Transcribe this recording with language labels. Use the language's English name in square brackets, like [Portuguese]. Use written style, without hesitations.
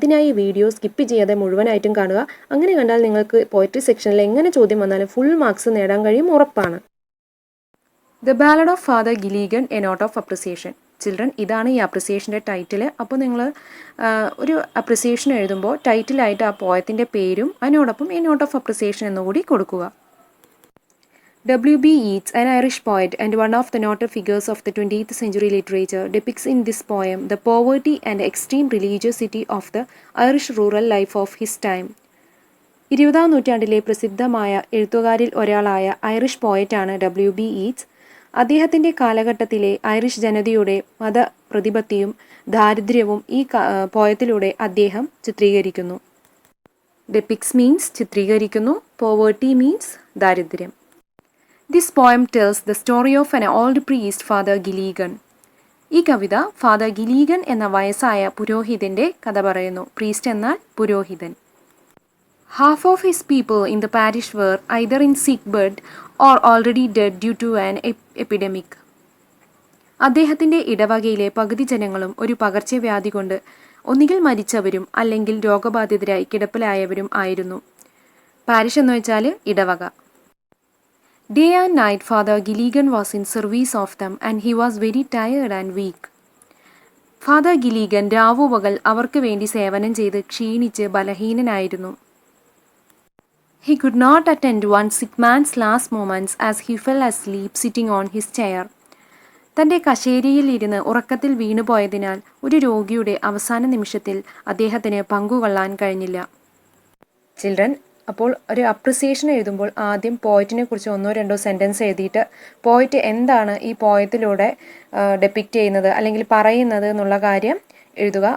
[Malayalam] അതിനായി ഈ video skip ചെയ്യാതെ മുഴുവനായിട്ടും കാണുക. അങ്ങനെ കണ്ടാൽ നിങ്ങൾക്ക് പോയട്രി സെക്ഷനിൽ എങ്ങനെ ചോദ്യം വന്നാലും ഫുൾ മാർക്സ് നേടാൻ കഴിയും, ഉറപ്പാണ്. [English] The ballad of Father Gilligan, a note of appreciation. Children, [Malayalam] ഇതാണ് ഈ അപ്രിസിയേഷൻ്റെ ടൈറ്റിൽ. അപ്പോൾ നിങ്ങൾ ഒരു അപ്രിസിയേഷൻ എഴുതുമ്പോൾ ടൈറ്റിലായിട്ട് ആ പോയത്തിൻ്റെ പേരും അതിനോടൊപ്പം [English] a note of appreciation [Malayalam] എന്നുകൂടി കൊടുക്കുക. [English] W.B. Yeats, an Irish poet and one of the notable figures of the 20th century literature, depicts in this poem the poverty and extreme religiosity of the Irish rural life of his time. [Malayalam] 20ാം നൂറ്റാണ്ടിലെ പ്രസിദ്ധമായ എഴുത്തുകാരിൽ ഒരാളായ Irish പോയറ്റാണ് W.B. Yeats. അദ്ദേഹത്തിൻ്റെ കാലഘട്ടത്തിലെ Irish ജനതയുടെ മതപ്രതിപത്തിയും ദാരിദ്ര്യവും ഈ പോയത്തിലൂടെ അദ്ദേഹം ചിത്രീകരിക്കുന്നു. [English] Depicts means ചിത്രീകരിക്കുന്നു, poverty means ദാരിദ്ര്യം. This poem tells the story of an old priest, Father Gilligan. [Malayalam] ഈ കവിത ഫാദർ ഗിലീഗൻ എന്ന വയസ്സായ പുരോഹിതൻ്റെ കഥ പറയുന്നു. പ്രീസ്റ്റ് എന്നാൽ പുരോഹിതൻ. [English] Half of his people in the parish were either in sick bed or already dead due to an epidemic. [Malayalam] അദ്ദേഹത്തിൻ്റെ ഇടവകയിലെ പകുതി ജനങ്ങളും ഒരു പകർച്ചവ്യാധി കൊണ്ട് ഒന്നുകിൽ മരിച്ചവരും അല്ലെങ്കിൽ രോഗബാധിതരായി കിടപ്പിലായവരും ആയിരുന്നു. പാരിഷ് എന്ന് വെച്ചാൽ ഇടവക. [English] Day and night Father Gilligan was in service of them and he was very tired and weak. [Malayalam] Father ഗിലീഗൻ രാവുപകൽ അവർക്ക് വേണ്ടി സേവനം ചെയ്ത് ക്ഷീണിച്ച് ബലഹീനനായിരുന്നു. [English] He could not attend one sick man's last moments as he fell asleep sitting on his chair. [Malayalam] തൻ്റെ കശേരിയിൽ ഇരുന്ന് ഉറക്കത്തിൽ വീണുപോയതിനാൽ ഒരു രോഗിയുടെ അവസാന നിമിഷത്തിൽ അദ്ദേഹത്തിന് പങ്കുകൊള്ളാൻ കഴിഞ്ഞില്ല. ചിൽഡ്രൻ, അപ്പോൾ ഒരു അപ്രിസിയേഷൻ എഴുതുമ്പോൾ ആദ്യം പോയറ്റിനെ കുറിച്ച് 1-2 സെൻറ്റൻസ് എഴുതിയിട്ട് പോയറ്റ് എന്താണ് ഈ പോയത്തിലൂടെ ഡെപ്പിക്റ്റ് ചെയ്യുന്നത് അല്ലെങ്കിൽ പറയുന്നത് എന്നുള്ള കാര്യം എഴുതുക.